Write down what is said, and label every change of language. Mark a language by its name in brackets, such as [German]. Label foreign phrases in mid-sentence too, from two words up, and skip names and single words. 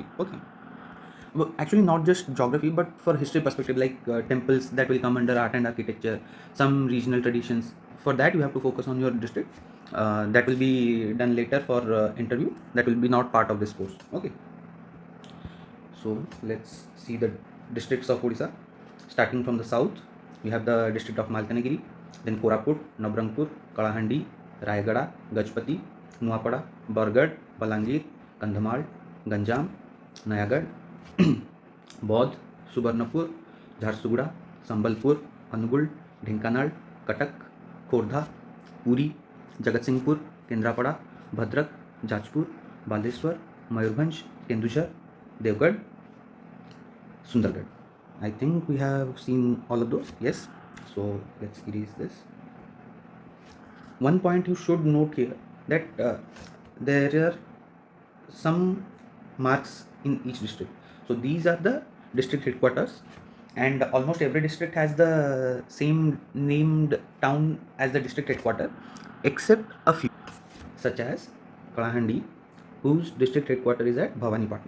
[English] Okay, well, actually not just geography but for history perspective, like temples, that will come under art and architecture, some regional traditions. For that you have to focus on your district. That will be done later for interview. That will be not part of this course. Okay, so let's see the districts of Odisha. Starting from the south, we have the district of Malkanagiri, then Koraput, Nabrangpur, Kalahandi, Rayagada, Gajpati, Nuapada, Bargad, Balangir, Kandhamal, Ganjam, Nayagad, बौद्ध, सुबर्णपुर, झारसुगुड़ा, संबलपुर, अनुगुल, ढेंकानाल, कटक, खोर्धा, पुरी, जगतसिंहपुर, केंद्रापड़ा, भद्रक, जाजपुर, बालेश्वर, मयूरभंज, केंदुझर, देवगढ़, सुंदरगढ़. I think we have seen all of those. Yes. So let's erase this. One point you should note here, that there are some marks in each district. So these are the district headquarters, and almost every district has the same named town as the district headquarters, except a few, such as Kalahandi, whose district headquarters is at Bhavanipatna.